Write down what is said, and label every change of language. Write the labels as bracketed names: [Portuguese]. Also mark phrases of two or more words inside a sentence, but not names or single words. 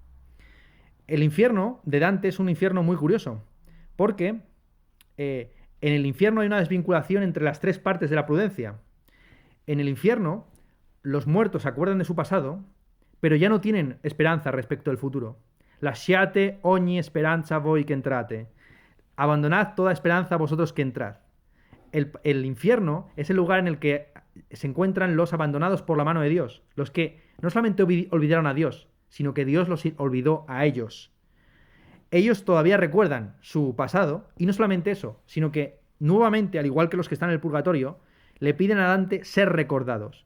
[Spanish] El infierno de Dante es un infierno muy curioso, porque en el infierno hay una desvinculación entre las 3 partes de la prudencia. En el infierno, los muertos se acuerdan de su pasado, pero ya no tienen esperanza respecto del futuro. [Italian] Lasciate ogni speranza voi che entrate. [Spanish] Abandonad toda esperanza vosotros que entrad. El infierno es el lugar en el que se encuentran los abandonados por la mano de Dios, los que no solamente olvidaron a Dios, sino que Dios los olvidó a ellos. Ellos todavía recuerdan su pasado, y no solamente eso, sino que nuevamente, al igual que los que están en el purgatorio, le piden a Dante ser recordados.